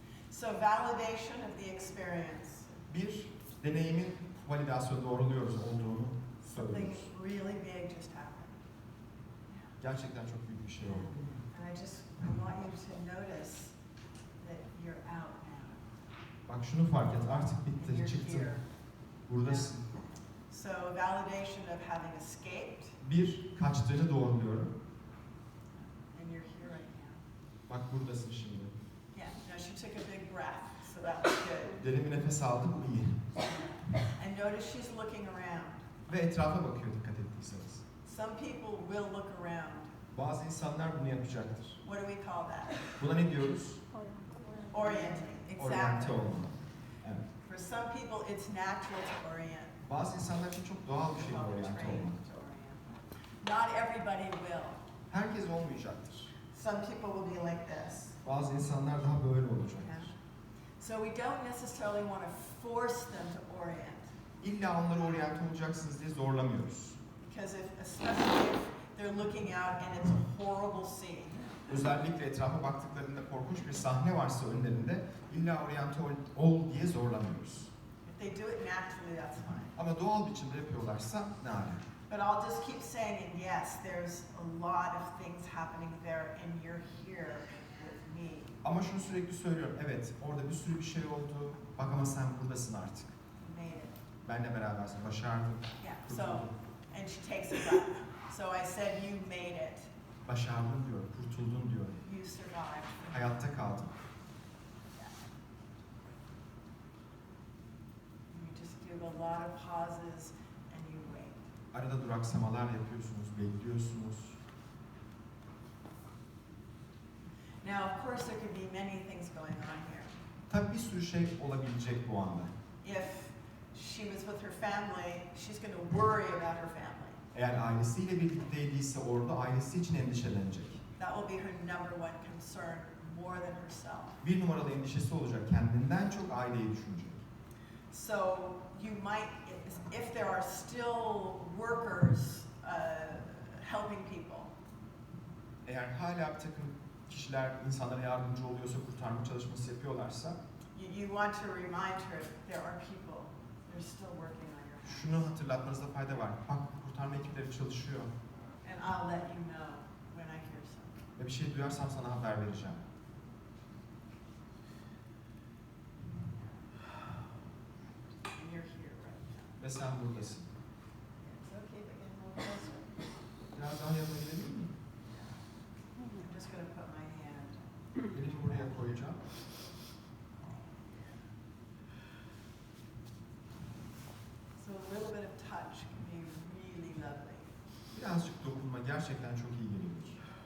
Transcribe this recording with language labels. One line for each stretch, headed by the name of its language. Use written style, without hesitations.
English: So validation of the experience.
Turkish: Bir, deneyimin validasyonu doğruluyoruz olduğunu
English: Something
Turkish: söylüyoruz.
English: really big just happened.
Turkish: Gerçekten çok büyük bir şey oldu.
English: And I want you to notice that you're out now.
Turkish: Bak şunu fark et, artık
English: And
Turkish: bitti,
English: you're
Turkish: çıktın,
English: here.
Turkish: buradasın.
English: So validation of having escaped,
Turkish: Bir, kaçtığını doğruluyorum.
English: and you're here right now.
Turkish: Bak buradasın şimdi.
English: Yeah, no, she took a big breath, so that was good.
Turkish: Derin bir nefes aldı, bu iyi.
English: And notice she's looking around.
Turkish: Ve etrafa bakıyor dikkat ettiyseniz.
English: Some people will look around.
Turkish: Bazı insanlar bunu yapacaktır.
English: What do we call that?
Turkish: Buna ne diyoruz?
English: Orienting,
Turkish: Oryante
English: exactly.
Turkish: olma. Evet.
English: For some people, it's natural to orient.
Turkish: Bazı insanlar için çok doğal bir şey
English: Well, they're
Turkish: oryante
English: trained
Turkish: olmak.
English: to orient. Not everybody will.
Turkish: Herkes olmayacaktır.
English: Some people will be like this.
Turkish: Bazı insanlar daha böyle
English: Yeah.
Turkish: olacaktır.
English: So we don't necessarily want to force them to orient.
Turkish: İlla onları oryante olacaksınız diye zorlamıyoruz.
English: Because especially if they're looking out and it's a horrible scene.
Turkish: Özellikle etrafa baktıklarında korkunç bir sahne varsa önlerinde illa oryante ol diye zorlamıyoruz.
English: If they do it naturally, that's fine.
Turkish: Ama doğal biçimde yapıyorlarsa ne ala.
English: But I'll just keep saying, and yes, there's a lot of things happening there, and you're here with me.
Turkish: Ama şunu sürekli söylüyorum, evet orada bir sürü bir şey oldu, bak ama sen buradasın artık.
English: You made it.
Turkish: Benle berabersin, başardın.
English: Yeah. So,
Turkish: kurtuldun.
English: and she takes a breath. So I said, you made it.
Turkish: Başardın diyor, kurtuldun diyor.
English: You survived.
Turkish: Hayatta kaldın.
English: You just do a lot of pauses and you wait.
Turkish: Arada duraksamalar yapıyorsunuz, bekliyorsunuz.
English: Now, of course, there could be many things going on here.
Turkish: Tabii bir sürü şey olabilecek bu anda.
English: If she was with her family, she's going to worry about her family.
Turkish: Eğer ailesiyle birlikteydiyse orada ailesi için endişelenecek.
English: That will be her number one concern, more than herself.
Turkish: Bir numaralı endişesi olacak, kendinden çok aileyi düşünecek.
English: So you might, if there are still workers helping people,
Turkish: Eğer hala bir takım kişiler insanlara yardımcı oluyorsa, kurtarma çalışması yapıyorlarsa,
English: you want to remind her there are people, they're still working on your house.
Turkish: şunu hatırlatmanızda fayda var. Bak kurtarma ekipleri çalışıyor
English: And I'll let you know when I hear something.
Turkish: ve bir şey duyarsam sana haber vereceğim.
English: And you're here right now.
Turkish: Ve sen buradasın.
English: It's okay, but get a little closer.
Turkish: Biraz daha yanına gidebilir miyim?
English: I'm just going to put my hand.
Turkish: Elimi buraya koyacağım.
English: So a little bit of touch can be really lovely.
Turkish: Birazcık dokunma gerçekten çok iyi gelebilir.